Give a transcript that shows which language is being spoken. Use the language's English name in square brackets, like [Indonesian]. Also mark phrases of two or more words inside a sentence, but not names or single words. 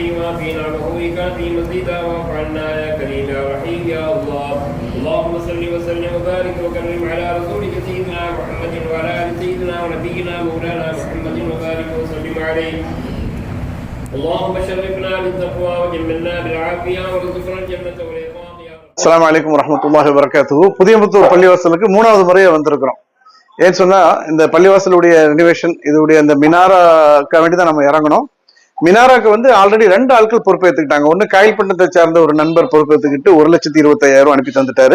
[Arabic] في نعمه في مزيدا واعف عنا يا كريم يا رحيم يا الله. اللهم صل وسلم وبارك وكرم على رسولك سيدنا محمد وعلى ال سيدنا ونبينا مولانا محمد وبارك وسلم عليه. اللهم شرفنا بالتقوى وجملنا بالعافيه وارزقنا الجنه والرضوان. السلام عليكم ورحمة الله وبركاته. [Tamil] புதியமுத்தூர் பள்ளிவாசலுக்கு 3வது முறையே வந்திருக்கிறோம். ஏன்னு சொன்னா இந்த பள்ளிவாசலுடைய ரினோவேஷன் இதோடைய அந்த மினாராக்க வேண்டி தான் நம்ம இறங்கணும். மினாராக்கு வந்து ஆல்ரெடி 2 ஆட்கள் பொறுப்பேற்றுக்கிட்டாங்க. ஒண்ணு காயல்பட்டினத்தை சார்ந்த ஒரு நண்பர் பொறுப்பேற்றுக்கிட்டு 1,25,000 அனுப்பி தந்துட்டாரு.